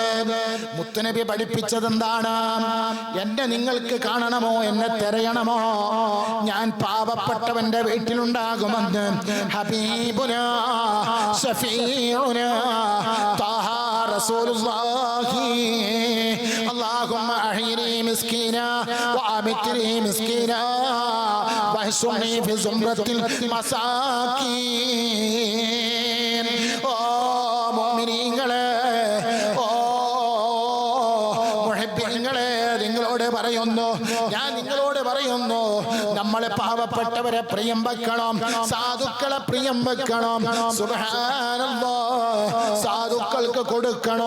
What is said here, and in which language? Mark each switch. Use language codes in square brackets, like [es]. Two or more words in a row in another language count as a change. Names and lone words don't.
[ml] മുത്തുനബി പഠിപ്പിച്ചതെന്താണ്? എന്നെ നിങ്ങൾക്ക് കാണണമോ, എന്നെ തിരയണമോ? ഞാൻ പാവപ്പെട്ടവന്റെ വീട്ടിലുണ്ടാകുമെന്ന് [ar] حبيبنا شفيعنا طه رسول الله. اللهم أحيني مسكينا وأمتني مسكينا واحشرني في زمرة المساكين. [ml] ഓ മുഅ്മിനീങ്ങളെ, ഓ മുഹബ്ബീങ്ങളെ, നിങ്ങളോട് പറയുന്നു, ഞാൻ നിങ്ങളോട് പറയുന്നു, നമ്മളെ പാവപ്പെട്ടവരെ പ്രിയം വെക്കണം, സാധുക്കളെ പ്രിയം വെക്കണം. സുബ്ഹാനല്ലാഹ്. സാധുക്കൾക്ക് കൊടുക്കണം.